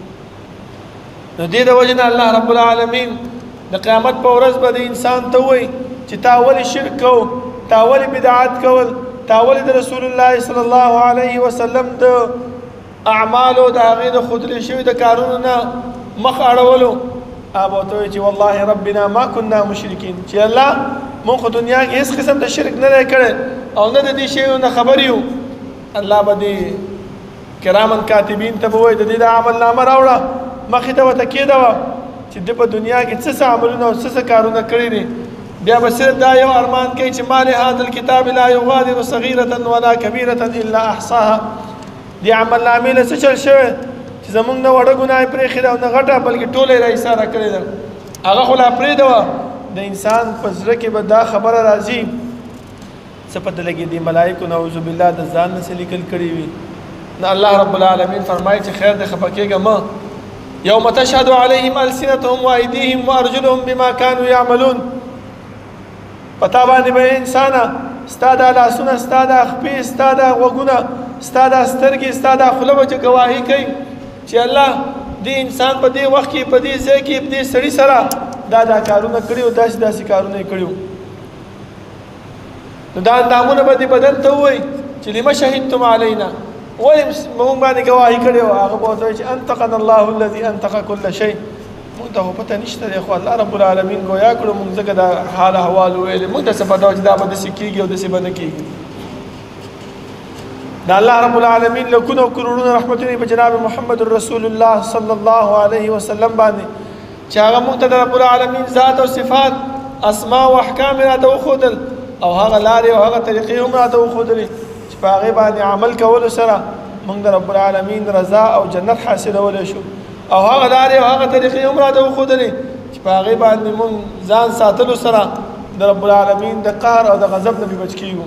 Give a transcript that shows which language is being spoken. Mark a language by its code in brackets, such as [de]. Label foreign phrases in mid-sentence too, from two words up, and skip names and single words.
[ps] نو دې د وجه نه الله [ar] رب العالمین [ps] د قیامت په ورځ به د انسان ته وایي چې تا ولې شرک کو تا ولې بدعت کول تا ولې د رسول الله [ar] صلی الله علیه وسلم [ps] د اعمالو د هغې د ښودلې شوي د کارونو نه مخ اړولو هغه به ورته وایي چې [ar] والله ربنا ما كنا مشرکین [ps] چې الله موږ خو دنیا کې هېڅ قسم د شرک نه دی کړی او نه د دې شیو نه خبر یو الله به دې [ar] کرامن کاتبین [ps] ته به وایي د دې د عمل نامه راوړه مخې ته ورته کېږدوه چې ده په دنیا کې څه عملونه او څه کارونه کړي دي بیا به صرف دا یو ارمان کوي چې [ar] ما لهذا الکتاب لا یغادر صغیرة ولا کبیرة الا احصاها [ps] دې عمل نامې له څه چل شوی چې زموږ نه وړه ګناه یې پرېښې ده او نه غټه بلکې ټوله یې را ایساره کړې ده هغه خو لا پرېږده د انسان په زړه کې به دا خبره راځي څه پته لګي دې ملایکو [ar] نعوذ بالله [ps] د ځان نه څه لیکل کړي وي نه الله [ar] رب العالمین [ps] فرمایي چې خیر دې خفه کېږه مه [ar] یوم تشهد علیهم السنتهم وایدیهم وارجلهم بما كانوا یعملون [ps] پتا باندې به انسانه ستا دا لاسونه ستا دا خپې ستا دا غوږونه ستا دا سترګې ستا دا خوله به چې ګواهي کوي چې الله دې انسان په دې وخت کې په دې ځای کې په دې سړي سره دا کارونه کړي او داسې کارونه یې کړي نو دا اندامونه به دې بدن ته ووایي چې [ar] لم شهدتم علینا [ps] ولې موږ باندې ګواهي کړې وه هغه به ورته وایي چې [ar] انطقنا الله الذي انطق كل شيء [ps] موږ ته خو پته نشته دی خو الله [ar] رب العالمین [ps] ګویا کړو موږ ځکه دا حال احوال وویلې موږ ته څه پته وه چې دا به داسې کېږي او داسې به نه کېږي دا الله [ar] رب العالمین [ps] لکونه کروڑونه رحمتونه په جناب محمد رسول الله [ar] صلی الله علیه وسلم [ps] باندې چې هغه موږ ته د [ar] رب العالمین [ps] ذات او صفات اسماء او احکام راته وښودل او هغه لارې او هغه طریقې هم راته وښودلې چې په هغې باندې عمل کولو سره موږ د [ar] رب العالمین [ps] رضا او جنت حاصلولی شو او هغه لارې او هغه طریقې هم راته وښودلې چې په هغې باندې موږ ځان ساتلو سره د [ar] رب العالمین [ps] د قهر او د غضب نه بچ کېږو.